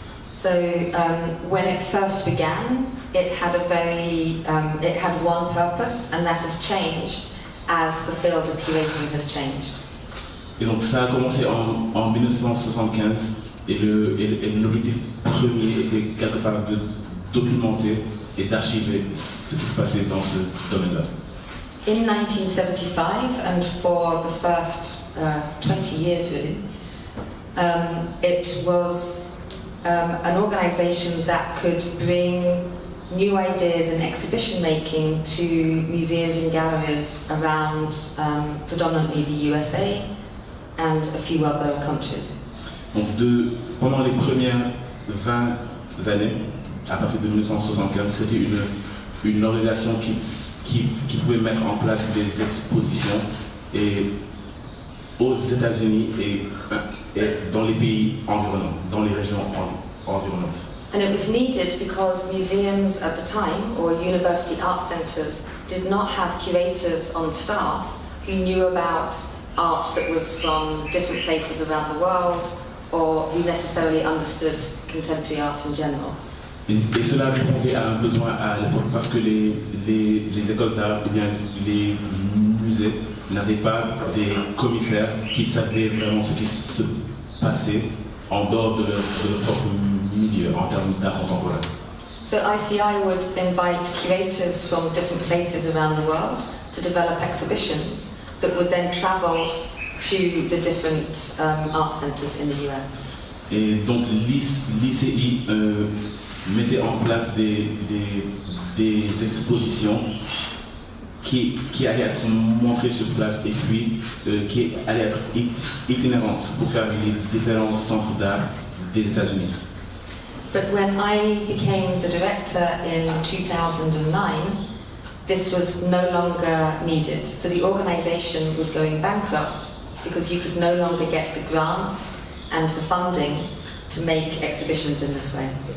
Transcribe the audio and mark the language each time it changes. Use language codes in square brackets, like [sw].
[en] So when it first began, it had it had one purpose, and that has changed as the field of curating has changed. [fr] Et donc ça a commencé en 1975 et l'objectif premier était quelque part de documenter et d'archiver ce qui se passait dans ce domaine-là. [en] In 1975, and for the first 20 years really, it was an organization that could bring new ideas and exhibition making to museums and galleries around predominantly the USA and a few other countries. [fr] Donc pendant les premières 20 années, à partir de 1975, c'était une organisation qui pouvait mettre en place des expositions et aux États-Unis et dans les pays environnants, dans les régions environnantes. [en] And it was needed because museums at the time, or university art centres, did not have curators on staff who knew about art that was from different places around the world, or who necessarily understood contemporary art in general. [fr] Et cela répondait à un besoin à l'époque parce que les écoles d'art ou bien les musées n'avaient pas des commissaires qui savaient vraiment ce qui se passait en dehors de leur propre milieu en termes d'art contemporain. [en] So ICI would invite curators from different places around the world to develop exhibitions that would then travel to the different art centres in the US. [fr] Et donc l'ICI mettait en place des expositions qui allaient être montrées sur place et puis qui allaient être itinérantes pour faire les différents centres d'art des États-Unis. [en] But when I became the director in 2009, this was no longer needed. So the organisation was going bankrupt because you could no longer get the grants and the funding to make exhibitions in this way.